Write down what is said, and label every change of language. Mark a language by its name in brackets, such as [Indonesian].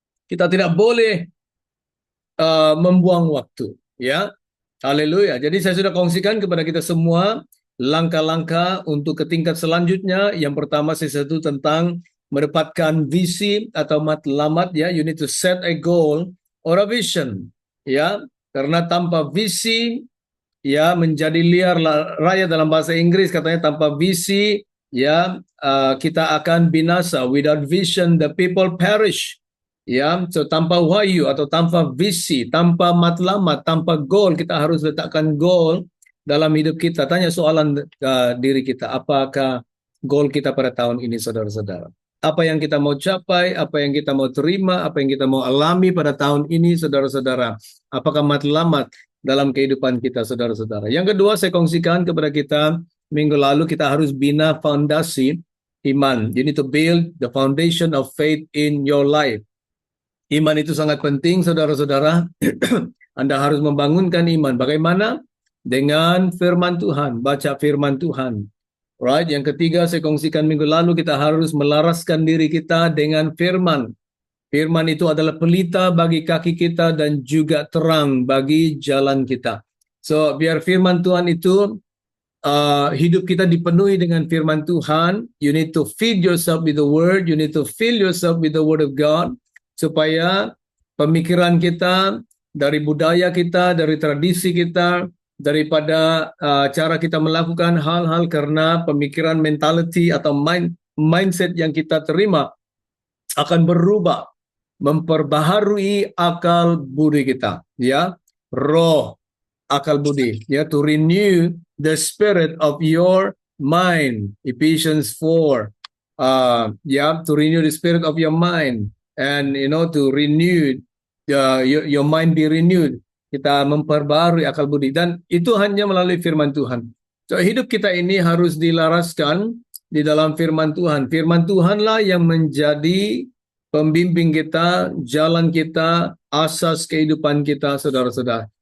[Indonesian] Kita tidak boleh membuang waktu, ya. Haleluya. Jadi saya sudah kongsikan kepada kita semua langkah-langkah untuk ke tingkat selanjutnya. Yang pertama saya sebut tentang mendapatkan visi atau matlamat, ya. [English] You need to set a goal or a vision, [Indonesian] ya. Karena tanpa visi, ya, menjadi liar raya, dalam bahasa Inggris katanya tanpa visi, ya, kita akan binasa. [English] Without vision the people perish. [Indonesian] Ya, [English] so [Indonesian] tanpa wahyu atau tanpa visi, tanpa matlamat, tanpa goal, kita harus letakkan goal dalam hidup kita. Tanya soalan diri kita, apakah goal kita pada tahun ini, saudara-saudara? Apa yang kita mau capai, apa yang kita mau terima, apa yang kita mau alami pada tahun ini, saudara-saudara? Apakah matlamat dalam kehidupan kita, saudara-saudara? Yang kedua, saya kongsikan kepada kita minggu lalu, kita harus bina fondasi iman. [English] You need to build the foundation of faith in your life. [Indonesian] Iman itu sangat penting, saudara-saudara. Anda harus membangunkan iman. Bagaimana? Dengan firman Tuhan, baca firman Tuhan. [English] Right? [Indonesian] Yang ketiga, saya kongsikan minggu lalu, kita harus melaraskan diri kita dengan firman. Firman itu adalah pelita bagi kaki kita dan juga terang bagi jalan kita. [English] So, [Indonesian] biar firman Tuhan itu hidup kita dipenuhi dengan firman Tuhan. [English] You need to feed yourself with the word. You need to fill yourself with the word of God. [Indonesian] Supaya pemikiran kita, dari budaya kita, dari tradisi kita, daripada cara kita melakukan hal-hal, karena pemikiran, mentality atau mindset yang kita terima akan berubah, memperbaharui akal budi kita, ya, roh akal budi, ya, [English] to renew the spirit of your mind. Ephesians 4. To renew the spirit of your mind, and to renew your mind be renewed. [Indonesian] Kita memperbarui akal budi, dan itu hanya melalui firman Tuhan. So, hidup kita ini harus dilaraskan di dalam firman Tuhan. Firman Tuhanlah yang menjadi pembimbing kita, jalan kita, asas kehidupan kita, saudara-saudara.